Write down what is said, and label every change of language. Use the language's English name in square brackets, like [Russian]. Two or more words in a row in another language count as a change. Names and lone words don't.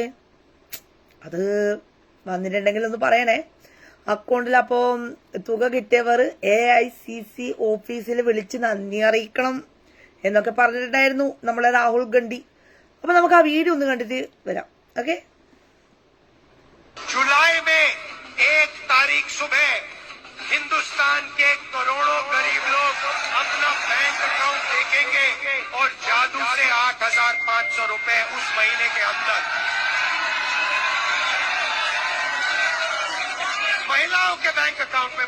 [Malayalam] അത് വന്നിട്ടുണ്ടെങ്കിൽ ഒന്ന് പറയണേ. അക്കൗണ്ടിൽ അപ്പോ തുക കിട്ടിയവർ AICC ഓഫീസിൽ വിളിച്ച് നന്ദി അറിയിക്കണം എന്നൊക്കെ പറഞ്ഞിട്ടുണ്ടായിരുന്നു നമ്മളെ രാഹുൽ ഗാന്ധി. അപ്പൊ നമുക്ക് ആ വീഡിയോ ഒന്ന് കണ്ടിട്ട് വരാം. ഓക്കെ. [Hindi] जुलाई में 1 तारीख सुबह हिंदुस्तान के करोड़ों गरीब लोग अपना बैंक अकाउंट देखेंगे और जादू से 8500 रुपए उस महीने के अंदर महिलाओं के बैंक अकाउंट में।